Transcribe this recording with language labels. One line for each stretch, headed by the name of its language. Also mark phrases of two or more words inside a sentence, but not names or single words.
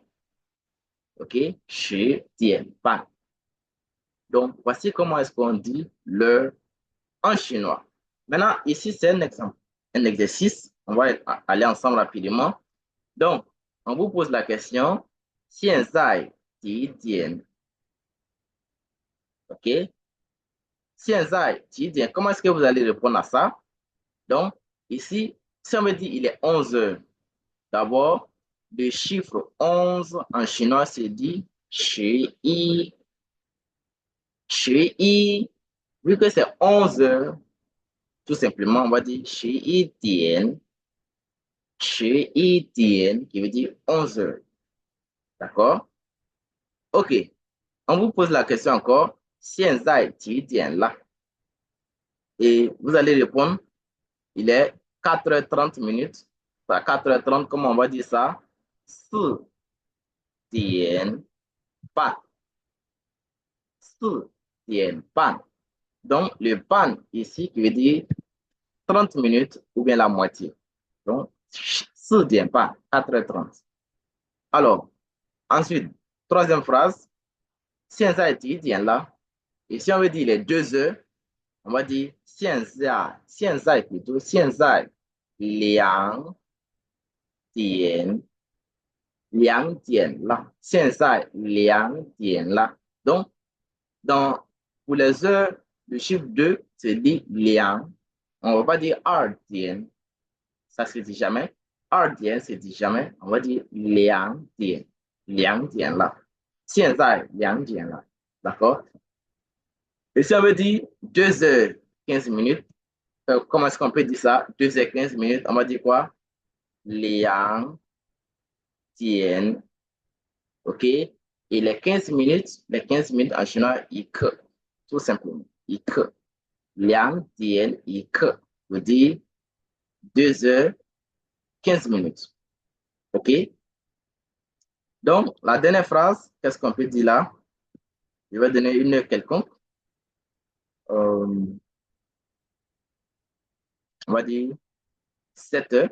French: OK, 10 pan. Donc, voici comment est-ce qu'on dit l'heure en chinois. Maintenant, ici, c'est un exemple, un exercice. On va aller ensemble rapidement. Donc, on vous pose la question,
Chinese: 现在几点? OK? 现在几点?
French: Comment est-ce que vous allez répondre à ça? Donc, ici, si on veut dire il est 11 heures, d'abord, le chiffre 11 en chinois se dit 11. 11. Vu que c'est 11 heures, tout simplement, on va dire 11 点. 11点 qui veut dire 11 heures. D'accord? OK. On vous pose la question encore.
Chinese: 现在几点了?
French: Et vous allez répondre, il est 4h30 minutes. 4h30, comment on va dire ça?
Chinese: 4 点半. 4点半.
French: Donc, le pan ici qui veut dire 30 minutes ou bien la moitié. Donc,
Chinese: 4 点半,
French: 4h30. Alors, ensuite, troisième phrase,
Chinese: 现在几点了?
French: Et si on veut dire les 2 heures, on va dire 现在 plutôt,
Chinese: 现在2点了, 现在2点了.
French: Donc, pour les heures, le chiffre 2 se dit liang. On ne va pas dire 2点, ça se dit jamais. 2点 se dit jamais. On va dire
Chinese: 2点, 2点了。现在2点了。D'accord?
French: Et si on veut dire 2h15, comment est-ce qu'on peut dire ça? 2h15, on va dire quoi? 2点, ok? Et les 15 minutes en chinois,
Chinese: 一刻,
French: tout simplement,
Chinese: 一刻. 2点一刻
French: veut dire 2h15. Ok? Donc, la dernière phrase, qu'est-ce qu'on peut dire là? Je vais donner une heure quelconque. On va dire 7 heures.